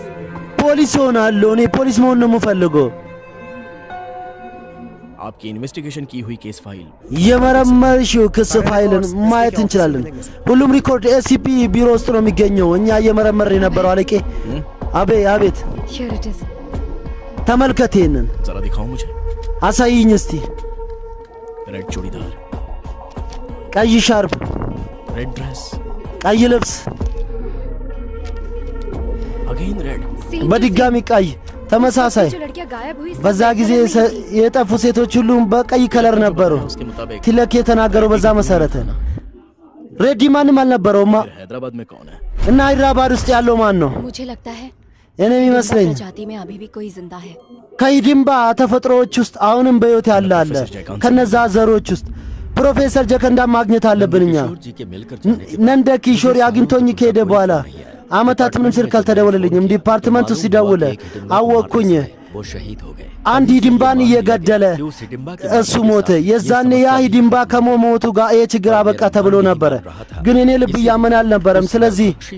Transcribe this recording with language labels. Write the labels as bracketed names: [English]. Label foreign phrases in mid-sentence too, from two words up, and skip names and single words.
[Amharic] ፖሊስ ሆናለሁ። እኔ ፖሊስ መሆን ነው የምፈልገው። [Hindi] आपकी इन्वेस्टिगेशन की हुई [English] case file [Amharic] የመረመርሽው ክስ ፋይልን ማየት እንችላለን። ሁሉም ሪኮርድ ኤሲፒ ቢሮ ውስጥ ነው የሚገኘው። እኛ እየመረመር የነበረው አለቄ። አቤት [English] Here it is. [Amharic] ተመልከት ይሄንን። [Hindi] जरा दिखाओ मुझे। [Amharic] አሳይኝ እስቲ። [Hindi] रेड चूड़ीदार, [Amharic] ቀይ ሻርፕ፣ [English] red dress, [Amharic] ቀይ ልብስ፣ [English] again red. [Amharic] በድጋሚ ቀይ፣ ተመሳሳይ። [Hindi] जो लड़कियां गायब हुई [Amharic] በዛ ጊዜ የጠፉ ሴቶች ሁሉ በቀይ ከለር ነበሩ። ቲለክ የተናገረው በዛ መሰረተ ነው። ሬዲ ማንም አልነበረውማ። [Hindi] हैदराबाद में कौन है? [Amharic] እና ሃይድራባድ ውስጥ ያለው ማን ነው? [Hindi] मुझे लगता है [Amharic] እኔ የሚመስለኝ [Hindi] प्रजाति में अभी भी कोई जिंदा है። [Amharic] ከሂዲምባ ተፈጥሮዎች ውስጥ አሁንም በሕይወት ያለ አለ። ከነዛ ዘሮች ውስጥ ፕሮፌሰር ጀከንዳ ማግኘት አለብን እኛ። ነንደ ኪሾር አግኝቶኝ ከሄደ በኋላ ዓመታት ምንም ስልክ አልተደወለልኝም። ዲፓርትመንቱ ሲደውል አወቅኩኝ። አንድ ሂዲምባን እየገደለ እሱ ሞተ። የዛኔ ያ ሂዲምባ ከሞቱ ጋር ይህ ችግር አበቃ ተብሎ ነበረ። ግን እኔ ልብ እያመን አልነበረም። ስለዚህ